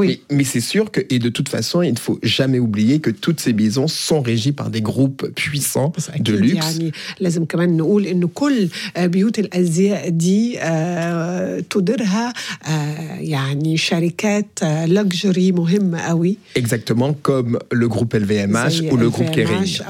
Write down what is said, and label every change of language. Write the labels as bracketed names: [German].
[French] Mais c'est sûr que, et de toute façon, il ne faut jamais oublier que toutes ces maisons sont régies par des groupes puissants de luxe. [Arabic] يعني لازم كمان نقول إنه كل بيوت الأزياء دي تدرها يعني شركات لوكسجري مهمة قوي. [French] Exactement comme le groupe LVMH ou le groupe Kering.